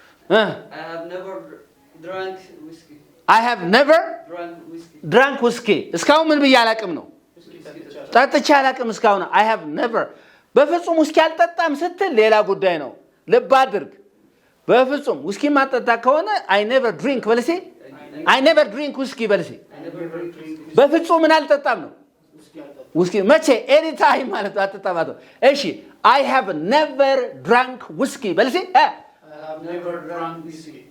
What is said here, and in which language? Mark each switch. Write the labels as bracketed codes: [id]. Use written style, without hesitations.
[en] I have never drank whiskey. I have never drank whiskey. [am] እስካሁን ምን ብዬ አላውቅም ነው? ጠጥቼ አላውቅም እስካሁን። [en] I have never [am] በፍጹም ውስኪ አልጠጣም ስትል ሌላ ጉዳይ ነው። ልብ አድርግ። በፍጹም ውስኪ ማጠጣ ከሆነ [en] I never drink [am] በል እስኪ [en] I never drink whiskey [am] በል እስኪ። በፍጹም ምን አልጠጣም ነው? ውስኪ መቼ? ኤኒ ታይም ማለት ነው። አትጠጣም። እሺ [en] I have never drank whiskey [am] በል እስኪ። [en] I have never drank whiskey.